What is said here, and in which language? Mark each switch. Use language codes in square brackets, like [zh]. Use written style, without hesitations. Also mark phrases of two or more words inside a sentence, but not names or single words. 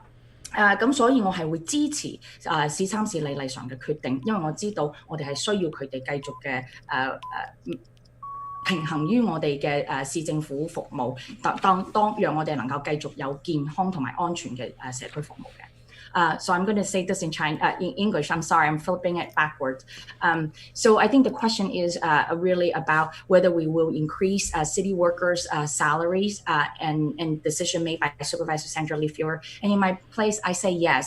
[yue] 咁所以我係會支持市參市例上嘅決定，因為我知道我哋係需要佢哋繼續嘅平衡於我哋嘅市政府服務，當讓我哋能夠繼續有健康同埋安全嘅社區服務嘅。 [en] So I'm going to say this in English. I'm sorry, I'm flipping it backwards. So I think the question is really about whether we will increase city workers' salaries and decision made by Supervisor Sandra Lee Fewer. And in my place, I say yes.